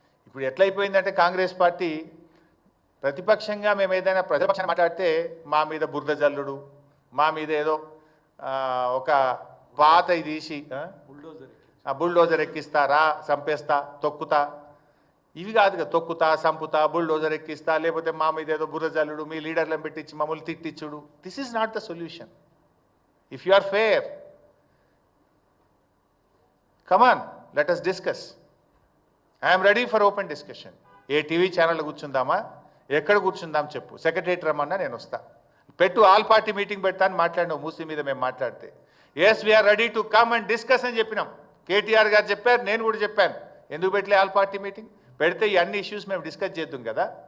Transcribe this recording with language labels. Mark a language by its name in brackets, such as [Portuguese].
[Telugu] ఇప్పుడు ఎట్లయిపోయిందంటే కాంగ్రెస్ పార్టీ ప్రతిపక్షంగా మేము ఏదైనా ప్రతిపక్షాన్ని మాట్లాడితే మా మీద బురద జల్లుడు, మా మీద ఏదో ఒక పాత ఇది తీసి బుల్డోజర్ ఎక్కిస్తారా, చంపేస్తా, తొక్కుతా, ఇవి కాదు కదా. తొక్కుతా, సంపుతా, బుల్డోజర్ ఎక్కిస్తా, లేకపోతే మా మీద ఏదో బురద జల్లుడు, మీ లీడర్లను పెట్టించి మమ్మల్ని తిట్టించుడు. [English] This is not the solution. If you are fair, come on, let us discuss. I am ready for open discussion. [Telugu] ఏ TV channel కూర్చుందామా, ఎక్కడ కూర్చుందాం చెప్పు, సెక్రటరేట్ రమ్మన్నా నేను వస్తా. పెట్టు, ఆల్ పార్టీ మీటింగ్ పెడతాను మాట్లాడినావు మూసీ మీద మేము మాట్లాడితే. [English] yes we are ready to come and discuss [Telugu] అని చెప్పినాం. కేటీఆర్ గారు చెప్పారు, నేను కూడా చెప్పాను. ఎందుకు పెట్టలే ఆల్ పార్టీ మీటింగ్? పెడితే ఈ అన్ని ఇష్యూస్ మేము డిస్కస్ చేద్దాం కదా.